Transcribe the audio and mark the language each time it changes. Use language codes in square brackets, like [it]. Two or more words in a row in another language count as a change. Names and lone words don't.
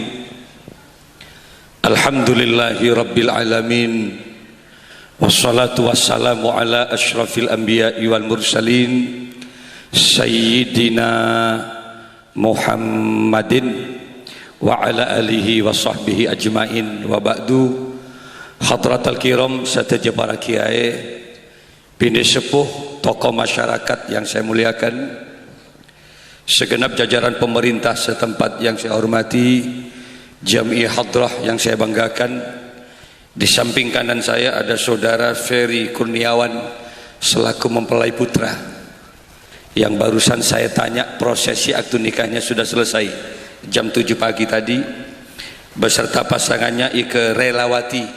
[ar] الحمد لله رب العالمين. والصلاة والسلام على أشرف الأنبياء والمرسلين سيدنا محمد وعلى آله وصحبه أجمعين. وبعد. حضرات الكرام [id] sateja para kiai, bini sepuh, tokoh masyarakat yang saya muliakan, segenap jajaran pemerintah setempat yang saya hormati, Jamiah Hadrah yang saya banggakan. Di samping kanan saya ada saudara Ferry Kurniawan selaku mempelai putra yang barusan saya tanya prosesi akad nikahnya sudah selesai jam 7 pagi tadi beserta pasangannya Ike Relawati.